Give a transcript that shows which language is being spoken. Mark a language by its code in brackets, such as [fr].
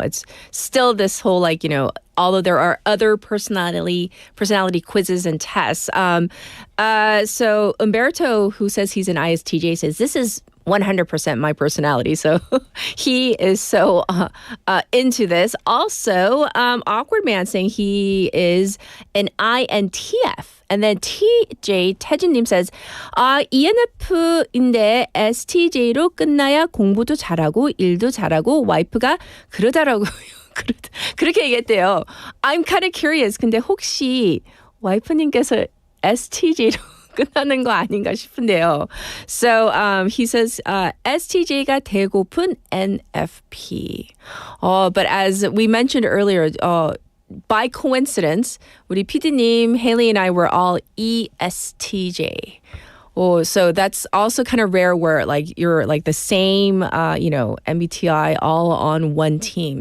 [en] It's still this whole, like, you know, although there are other personality quizzes and tests. So Umberto, who says he's an ISTJ, says this is 100% my personality. So he is so into this. Also, Awkward Man saying he is an INTF. And then TJ, 태준님 says, [ko] ENF인데 STJ로 끝나야 공부도 잘하고 일도 잘하고 와이프가 그러더라고요. 그렇게 얘기했대요. [en] I'm kind of curious. [ko] 근데 혹시 와이프님께서 STJ로 끝나는 거 아닌가 싶은데요. [en] So he says [ko] STJ가 되고픈 [en] NFP. But as we mentioned earlier, by coincidence, [ko] 우리 PD님, [en] Haley and I were all ESTJ. Oh, so that's also kind of rare where like you're like the same, MBTI all on one team.